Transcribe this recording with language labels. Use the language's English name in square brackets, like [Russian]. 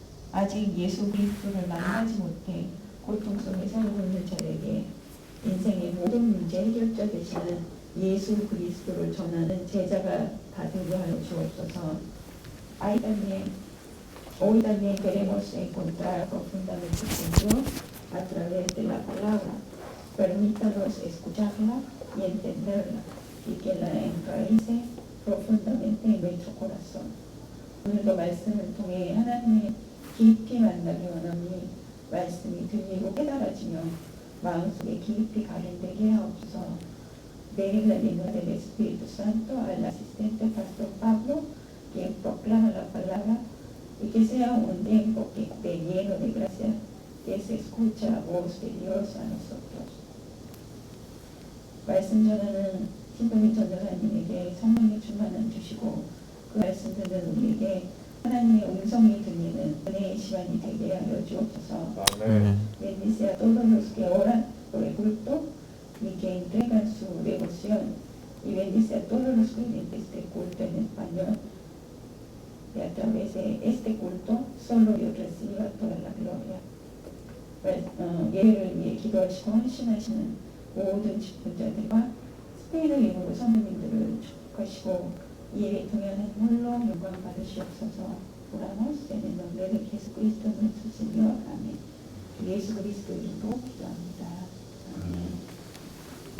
[Korean] 아직 예수 그리스도를 만나지 못해 고통 속에 살고 있는 자에게 인생의 모든 문제 해결자 되시는 예수 그리스도를 전하는 제자가 다 되게 하여 주옵소서. [Spanish] Hoy también queremos encontrar profundamente con Dios a través de la palabra. Permítanos escucharla y entenderla y que la enraice profundamente en nuestro corazón. [Korean] 오늘도 말씀을 통해 하나님의 깊이 만나기 원하니 말씀이 들리고 깨달아지며 마음속에 깊이 가림되게 하옵소서. [Spanish] Deje la lengua del Espíritu Santo al asistente Pastor Pablo, quien proclama la palabra, y que sea un tiempo que esté lleno de gracia, que se escucha la voz de Dios a nosotros. [Korean] 말씀 전하는 신동희 전도사님에게 성령의 충만함 주시고 그 말씀 듣는 우리에게 하나님의 음성이 들리는 은혜의 시간이 되게 하여 주옵소서. [Spanish] Bendice a todos los que oran por el culto y que entregan su devoción, y bendice a todos los creyentes de culto en español, y a través de este culto solo Dios reciba toda la gloria. [Korean] 예배를 위해 기도하시고 헌신하시는 모든 직분자들과 스페인의 예물로 선생님들을 축복하시고 이 예배 통해 하나님 홀로 영광 받으시옵소서. [Spanish] Oramos en el nombre de Jesucristo nuestro Señor. Amén. [Korean] 예수 그리스도 이름으로 기도합니다.